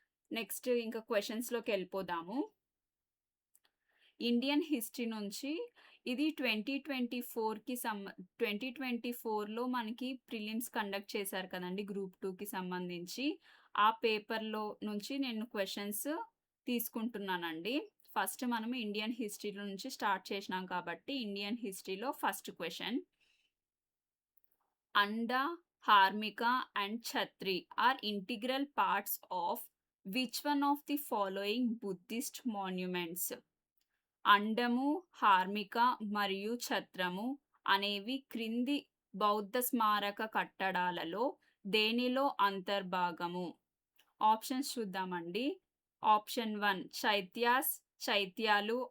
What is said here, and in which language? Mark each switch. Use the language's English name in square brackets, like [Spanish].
[Telugu] Next ఇంకా క్వెషన్స్‌లోకెళ్ళిపోదాము. Indian history నుంచి ఇది 2024లో మనకి ప్రిలిమ్స్ కండక్ట్ చేశారు కదండీ గ్రూప్ 2కి సంబంధించి. ఆ పేపర్‌లో నుంచి నేను క్వెషన్స్ తీసుకుంటున్నానండి. ఫస్ట్ మనం ఇండియన్ హిస్టరీలో నుంచి స్టార్ట్ చేసినాం కాబట్టి ఇండియన్ హిస్టరీలో first question. [English] Anda, Harmika and Chhatri are integral parts of which one of the following Buddhist monuments? [Telugu] అండము, హార్మిక మరియు ఛత్రము అనేవి క్రింది బౌద్ధ స్మారక కట్టడాలలో దేనిలో అంతర్భాగము? ఆప్షన్స్ చూద్దామండి. Option 1 chaityas, చైత్యాలు.